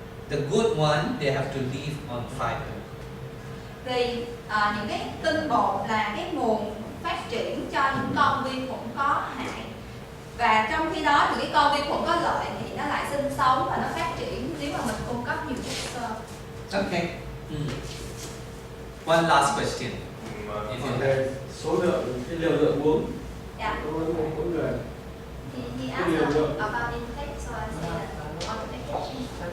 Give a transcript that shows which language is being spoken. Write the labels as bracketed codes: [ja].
[en] The good one, they have to live on fiber. [vi] Vì những cái tinh bột là cái nguồn phát triển cho những con vi khuẩn có hại. Và trong khi đó thì cái con vi khuẩn có lợi thì nó lại sinh sống và nó phát triển nếu mà mình cung cấp nhiều chất xơ. [en] Okay. One last question. [vi] Về số lượng, cái liều lượng uống [en] Yeah. [vi] đối với mỗi người. [en] He asked about intake, so I said that on the packaging.